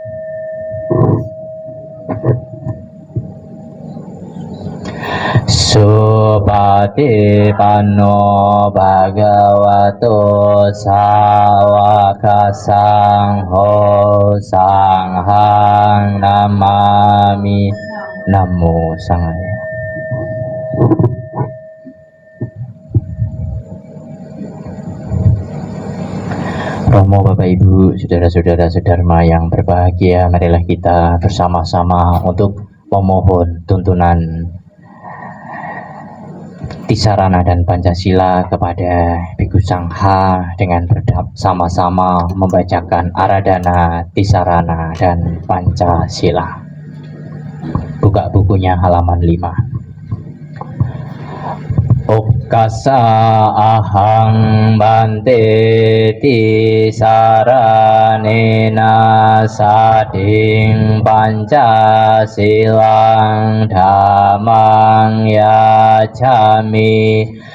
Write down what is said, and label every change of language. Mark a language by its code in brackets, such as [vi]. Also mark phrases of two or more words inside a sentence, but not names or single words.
[pi] Supati panno bhagavato sawaka sangho sanghang namami. Namo Sanghaya. [id] Romo Bapak Ibu, saudara-saudara sedharma yang berbahagia, marilah kita bersama-sama untuk memohon tuntunan Tisarana dan Pancasila kepada Bhikkhu Sangha dengan bersama-sama membacakan Aradhana, Tisarana, dan Pancasila. Buka bukunya halaman 5. [pi] Okkasa ahang bante tisaranena sading Pancasilang dhammang yacami